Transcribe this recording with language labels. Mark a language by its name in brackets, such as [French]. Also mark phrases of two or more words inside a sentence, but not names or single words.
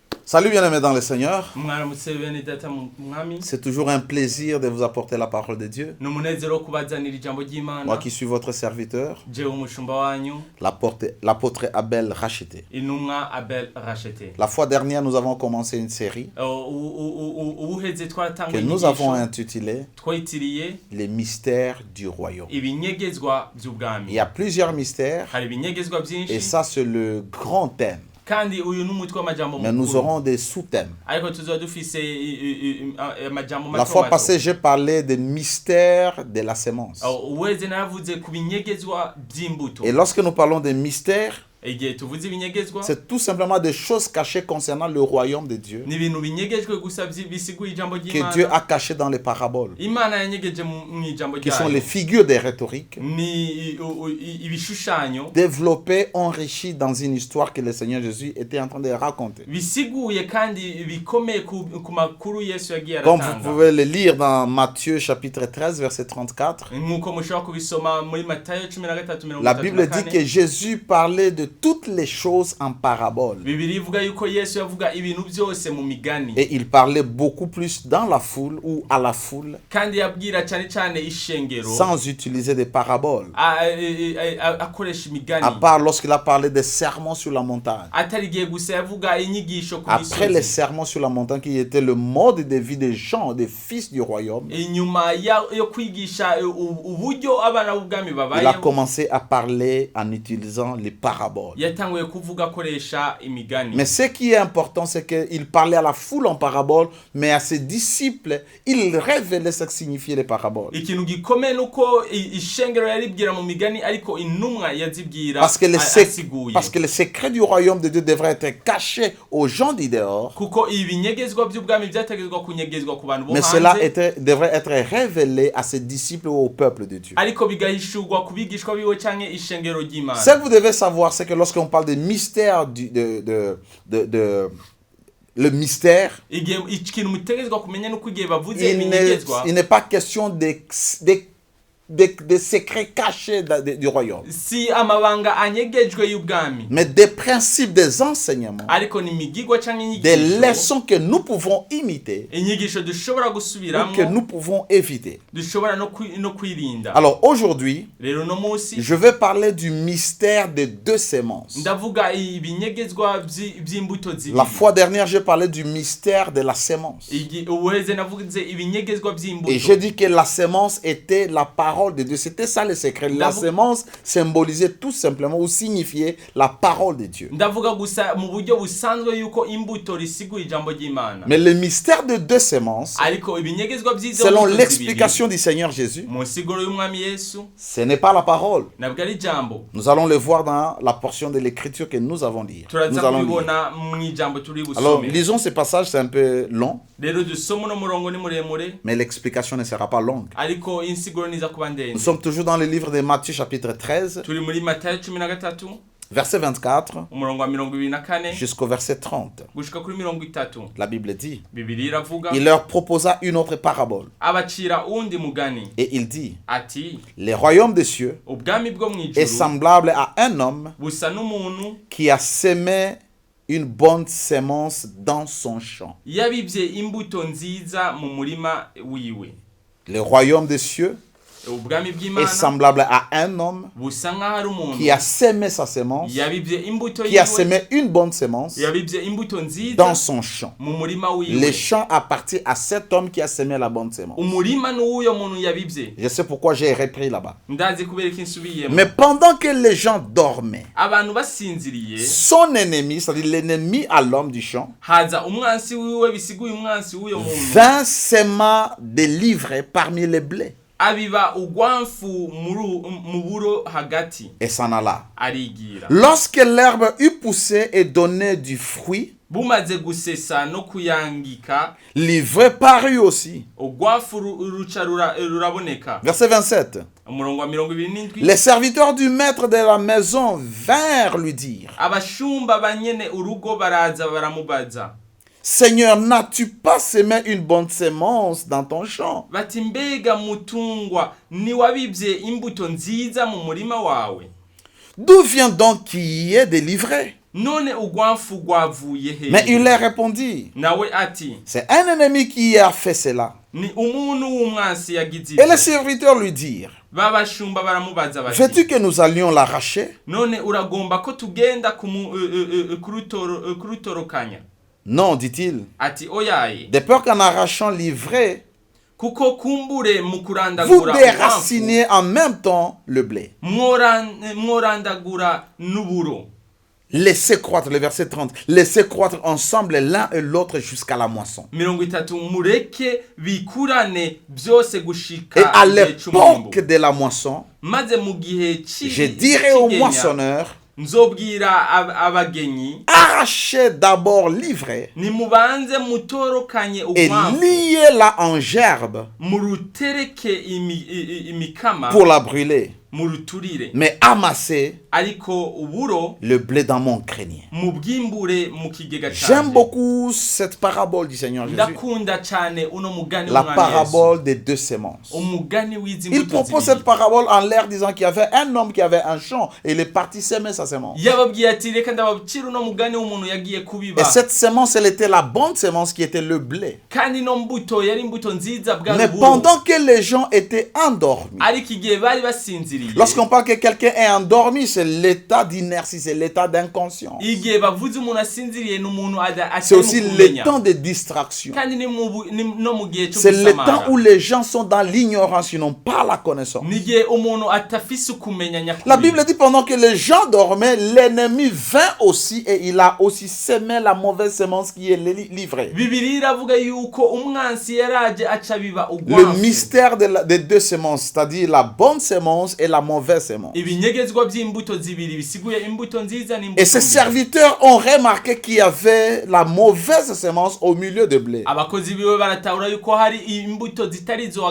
[French] Salut bien-aimés dans le Seigneur. [Rundi] mwaramutse bene data mu mwami [French] C'est toujours un plaisir de vous apporter la parole de Dieu. [Rundi] n'umunezero wo kubazanira ijambo ry'Imana. [French] Moi qui suis votre serviteur, [Rundi] jewe umushumba wanyu [French] l'apôtre Abel Racheté. [Rundi] intumwa Abel Rachete. [French] La fois dernière, nous avons commencé une série [Rundi] ubuheze [French] que [Rundi] twaratanguye [French] nous avons intitulée [Rundi] twitiriye [French] Les mystères du royaume. [Rundi] ibinyegezwa [French] Il [Rundi] by'ubwami. [French] y a plusieurs mystères [Rundi] hari ibinyegezwa [French] et [Rundi] byinshi [French] ça c'est le grand thème. [Rundi] kandi uyu n'umutwe w'amajambo [French] Mais nous aurons des sous-thèmes. [Rundi] ariko tuzoba dufise amajambo [French] La fois passée, j'ai parlé des mystères de la sémence. [Rundi] uweze navuze ku binyegezwa by'imbuto. [French] Et lorsque nous parlons des mystères, [Rundi] igihe tuvuze ibinyegezwa [French] c'est tout simplement des choses cachées concernant le royaume de Dieu [Rundi] ni ibintu binyegejwe gusa bisiguye ijambo [French] que Dieu [Rundi] ry'Imana. [French] a cachées dans les paraboles, [Rundi] Imana yanyegeje mu ijambo [French] qui sont [Rundi] ryayo. [French] les figures des rhétoriques, [Rundi] Ni ibishushanyo [French] développées, enrichies dans une histoire que le Seigneur Jésus était en train de raconter. [Rundi] bisiguye kandi bikomeye ku makuru Yesu yagiye [French] Comme vous [Rundi] aratanga. [French] pouvez le lire dans Matthieu chapitre 13, verset 34, [Rundi] Nkuko mushobora kubisoma muri Matayo 13:34. [French] la Bible dit que Jésus parlait de toutes les choses en parabole. [Rundi] Bibiliya ivuga yuko Yesu yavuga ibintu byose mu migani. [French] Et il parlait beaucoup plus dans la foule ou à la foule, [Rundi] Kandi yabwira cyane cyane ishengero [French] sans utiliser des paraboles. [Rundi] akoresha imigani. [French] À part lorsqu'il a parlé des sermons sur la montagne. [Rundi] Atari giye gusa yavuga inyigisho ku [French] Après les [Rundi] misozi. [French] sermons sur la montagne qui était le mode de vie des gens, des fils du royaume, [Rundi] Inyuma yo kwigisha uburyo abana b'ubwami [French] il a [Rundi] babayeho, [French] commencé à parler en utilisant les paraboles. [Rundi] yatanguye kuvuga akoresha imigani. [French] Mais ce qui est important, c'est qu'il parlait à la foule en paraboles, mais à ses disciples, il révélait ce que signifiaient les paraboles. [Rundi] Ikintu gikomeye nuko ishengero yaribwira mu migani ariko intumwa yazibwira [French] Parce que [Rundi] asiguye. [French] le secret du royaume de Dieu devrait être caché aux gens du dehors, [Rundi] Kuko ibinyegezwa by'ubwami byategezwa kunyegezwa ku bantu bo [French] mais cela [Rundi] hanze, [French] devrait être révélé à ses disciples ou au peuple de Dieu. [Rundi] ariko bigahishurwa ku bigishwa biwe canke ishengero ry'Imana. [French] Ce que vous devez savoir, c'est que lorsqu'on parle des mystères le mystère, [Rundi] Ikintu mutegezwa kumenya nuko igihe bavuze [French] il [Rundi] ibinyegezwa [French] n'est pas question des secrets cachés du royaume, [Rundi] si amabanga anyegejwe y'ubwami, [French] mais des principes, des enseignements, [Rundi] ariko ni imigigwa canke [French] des [Rundi] inyigisho, [French] leçons que nous pouvons imiter [Rundi] inyigisho dushobora [French] ou [Rundi] gusubiramo, [French] que nous pouvons éviter. [Rundi] dushobora no kwirinda. [French] Alors aujourd'hui, [Rundi] Rero no munsi [French] je vais parler du mystère des deux sémences. [Rundi] ndavuga ibinyegezwa by'imbuto zibiri. [French] La fois dernière, j'ai parlé du mystère de la sémence. [Rundi] Uweze navuze ibinyegezwa by'imbuto. [French] Et j'ai dit que la sémence était la parole de Dieu. C'était ça le secret. La sémence symbolisait tout simplement ou signifiait la parole de Dieu. [Rundi] Ndavuga gusa mu buryo busanzwe yuko imbuto risigura ijambo ry'Imana. [French] Mais le mystère de deux sémences, [Rundi] Ariko ibinyegezwa by'izo [French] selon [Rundi] mbuto [French] l'explication du Seigneur Jésus, [Rundi] mu siguro y'umwami Yesu [French] ce n'est pas la parole. [Rundi] nabwo ari ijambo. [French] Nous allons le voir dans la portion de l'écriture que nous allons lire. [Rundi] Turaza kubibona mu ijambo turi [French] Alors, [Rundi] busome. [French] lisons ce passage, c'est un peu long, [Rundi] Rero dusoma no murongo ni muremure [French] mais l'explication ne sera pas longue. [Rundi] ariko insiguro niza kuba [French] Nous [Rundi] ndende. [French] sommes toujours dans le livre de Matthieu chapitre 13, [Rundi] Turi muri Matayo 13 [French] verset 24 [Rundi] umurongo wa 24 [French] jusqu'au verset 30. [Rundi] gushika kuri 30. [French] La Bible dit, [Rundi] Bibiliya iravuga [French] il leur proposa une autre parabole. [Rundi] abacira undi mugani [French] Et il dit, [Rundi] ati [French] le royaume des cieux [Rundi] ubwami bwo mu [French] est [Rundi] ijuru [French] semblable à un homme [Rundi] busa n'umuntu [French] qui a semé une bonne sémence dans son champ. [Rundi] yabibye imbuto nziza mu murima wiwe. [French] Le royaume des cieux [Rundi] Ubwami [French] est [Rundi] bw'Imana [French] semblable à un homme [Rundi] busa nk'aho ari umuntu [French] qui a semé sa sémence, [Rundi] yabibye imbuto [French] qui a [Rundi] yiwe, [French] semé une bonne sémence [Rundi] yabibye imbuto nziza [French] dans son champ. [Rundi] mu murima [French] Le [Rundi] wiwe. [French] champ appartient à cet homme qui a semé la bonne sémence. [Rundi] Umurima n'uyo muntu yabibye. [French] Je sais pourquoi j'ai repris là-bas. [Rundi] Ndazi kubera ko insubiyemo. [French] Mais pendant que les gens dormaient, [Rundi] Abantu basinziriye [French] son ennemi, c'est-à-dire l'ennemi à l'homme du champ, [Rundi] haza umwansi wiwe bisiguye umwansi w'uyo muntu [French] vint s'aima des livrets parmi les blés [Rundi] abiba ugwamfu mu buro hagati [French] et s'en alla. [Rundi] arigira. [French] Lorsque l'herbe eut poussé et donné du fruit, [Rundi] Bumaze gusesa no kuyangika [French] l'ivraie parut aussi. [Rundi] ugwafu ruca ruraboneka. [French] Verset 27. [Rundi] Umurongo wa 27. [French] Les serviteurs du maître de la maison vinrent lui dire, [Rundi] Abashumba banyene urugo baraza baramubaza [French] Seigneur, n'as-tu pas semé une bonne sémence dans ton champ? [Rundi] bati mbega mutungwa ni wabibye imbuto nziza mu murima wawe? [French] D'où vient donc qu'il y ait des livrets? [Rundi] none ugwamfu gwavuye [French] Mais [Rundi] he? [French] il leur répondit, [Rundi] Nawe ati, [French] c'est un ennemi qui a fait cela. [Rundi] ni umuntu w'umwansi yagize [French] Et les [Rundi] ivyo. [French] serviteurs lui dirent, [Rundi] Babashumba baramubaza bati, [French] veux-tu que nous allions l'arracher? [Rundi] none uragomba ko tugenda kurutorokanya? [French] Non, dit-il, [Rundi] Ati oyaye, [French] de peur qu'en arrachant l'ivraie, [Rundi] kuko kumbure mu [French] vous [Rundi] kurandagura [French] déracinez en même temps le blé. [Rundi] mworandagura n'uburo. [French] Laissez croître, le verset 30, laissez croître ensemble l'un et l'autre jusqu'à la moisson. [Rundi] 30 mureke bikurane byose [French] Et [Rundi] gushika [French] à [Rundi] igihe c'umwimbu. [French] l'époque de la moisson, [Rundi] Maze mu gihe [French] je dirai aux moissonneurs, [Rundi] nzobwira abagenyi, [French] arrachez d'abord l'ivraie [Rundi] nimubanze mutorokanye [French] et [Rundi] ugwamfu, [French] liez-la en gerbe [Rundi] murutereke imikama, [French] pour la brûler, [Rundi] muruturire, [French] mais amassez [Rundi] ariko uburo [French] le blé dans mon grenier. [Rundi] mubwimbure mu kigega [French] J'aime [Rundi] canje. [French] beaucoup cette parabole du Seigneur Jésus, [Rundi] Ndakunda cyane uno mugani [French] la [Rundi] w'Umwami Yesu. [French] parabole des deux semences. [Rundi] Umugani w'izi [French] Il [Rundi] mbuto [French] propose [Rundi] zibiri. [French] cette parabole en l'air disant qu'il y avait un homme qui avait un champ et il est parti semer sa semence. [Rundi] Yababwiye ati reka ndababwira uno mugani w'umuntu yagiye kubiba, [French] Et cette semence, elle était la bonne semence qui était le blé. [Rundi] kandi no mbuto yari imbuto nziza bwa [French] Mais [Rundi] ruburo. [French] pendant que les gens étaient endormis, [Rundi] Ariko igihe bari basinziriye, [French] lorsqu'on parle que quelqu'un est endormi, c'est l'état d'inertie, c'est l'état d'inconscience. [Rundi] igihe bavuze umuntu asinziriye n'umuntu [French] C'est aussi le temps de distraction. [Rundi] kandi ni no mu gihe cyo [French] C'est le temps [Rundi] gusamara, [French] où les gens sont dans l'ignorance, ils n'ont pas la connaissance. [Rundi] ni igihe umuntu atafise ukumenya [French] La [Rundi] nyakuri. [French] Bible dit pendant que les gens dormaient, l'ennemi vint aussi et il a aussi semé la mauvaise semence qui est livrée. [Rundi] Bibiliya iravuga yuko umwansi yaraje aca biba [French] Le [Rundi] ugwamfu. [French] mystère des deux semences, c'est-à-dire la bonne semence et la mauvaise semence. [Rundi] Ibinyegezwa by'imbuto zibiri bisiguye imbuto nziza [French] Et [Rundi] n'imbuto [French] ces [Rundi] mbi. [French] serviteurs ont remarqué qu'il y avait la mauvaise semence au milieu de blé. [Rundi] Abakozi biwe baratahura yuko hari imbuto zitari zo